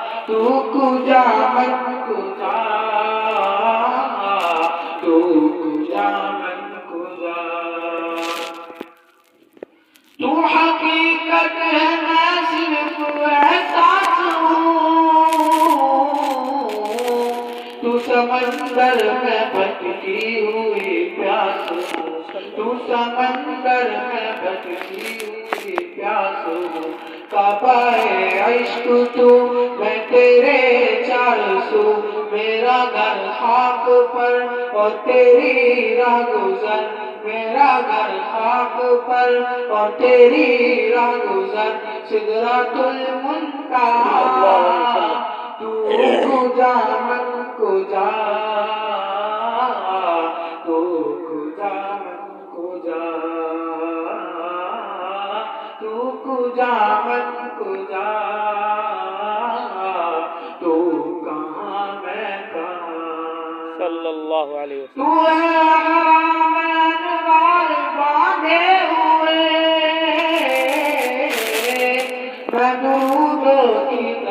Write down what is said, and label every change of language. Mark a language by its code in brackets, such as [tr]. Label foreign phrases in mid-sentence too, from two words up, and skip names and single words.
[fa] تو کجا من کجا تو کجا من کجا [ur] تو حقیقت ہے میں صرف احساس ہوں تو سمندر میں بھٹکی ہوئی پیاس ہوں تو سمندر میں بھٹکی ہوئی پیاس ہوں کعبہ عشق تو میں تیرے چار سو میرا گھر خاک پر اور تیری راہ گزر میرا گھر خاک پر اور تیری راہ گزر سدرۃ المنتہا [fa] تو کجا من کجا تو کجا من کجا تو کجا من کجا [ur] تو کہاں میں کہاں [ar] صلی اللہ علیہ وسلم. [ur] تو ہے حرامین وال باندھے ہوئے میں درودوں کی